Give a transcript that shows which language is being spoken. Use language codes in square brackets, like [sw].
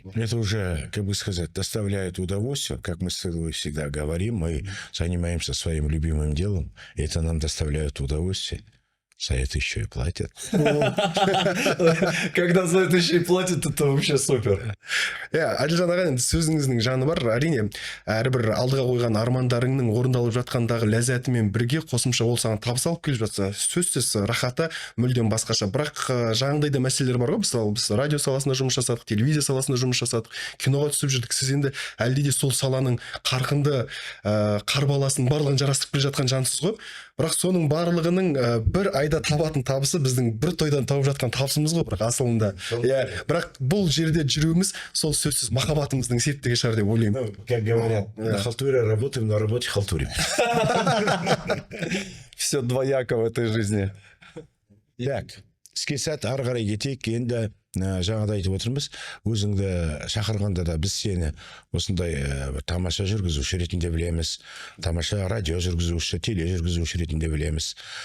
[ru] Это уже, как бы сказать, доставляет удовольствие. Как мы с тобой всегда говорим, мы занимаемся своим любимым делом, и это нам доставляет удовольствие. За это еще и платят. Когда за это еще и платят, это вообще супер. [kk] Әділжан аға, енді сөзіңіздің жаны бар. Әрине, әрбір алдыға қойған армандарыңның орындалып жатқандағы ләззатымен бірге қосымша ол саған табыс алып келіп жатса, сөзсіз рахаты мүлдем басқаша. Бірақ жаңағыдай да мәселелер бар ғой. Мысалы, біз радио саласында жұмыс жасадық, телевизия саласында жұмыс жасадық, киноға түсіп жүрдік. Сіз енді әлде де сол саланың қарқынды қарбаласын барлығын жарастырып келе жатқан жансыз ғой. Бірақ соның барлығының бір айда табатын табысы біздің бір тойдан тауып жатқан табысымыз ғой, бірақ асылында. Бірақ бұл жерде жүруіміз сол сөзсіз махаббатымыздың септігі шығар деп ойлаймын. [ru] Как говорят, на халтуре работаем, на работе халтурим. Все двояко в этой жизни. [kk] Так, іске сәт ары қарай кетейік. Енді жаңағыда айтып отырмыз, өзіңді шақырғанда да біз сені осындай тамаша жүргізуші ретінде білеміз, тамаша радио жүргізуші, теле жүргізуші ретінде білеміз.